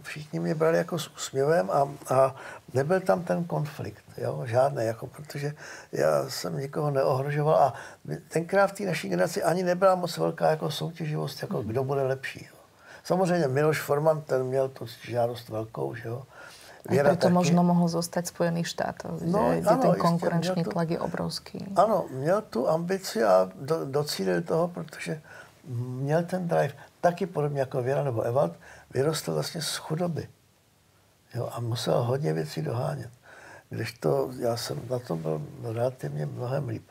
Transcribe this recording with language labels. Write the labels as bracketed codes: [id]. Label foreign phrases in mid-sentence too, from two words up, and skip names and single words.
[cs] Všichni mě brali jako s úsměvem a nebyl tam ten konflikt. Jo? Žádný, jako, protože já jsem nikoho neohrožoval a tenkrát v té naší generaci ani nebyla moc velká jako soutěživost, jako kdo bude lepší. Jo? Samozřejmě Miloš Forman, ten měl tu žádost velkou, že jo. [sk] A preto možno mohol zostať v Spojených štátoch, kde ten konkurenčný tlak je obrovský. [cs] Ano, měl tu ambici a docílil toho, protože měl ten drive. Taky podobně jako Věra nebo Ewald, vyrostl vlastně z chudoby. Jo, a musel hodně věcí dohánět. Kdežto já jsem na tom byl relativně mnohem líp.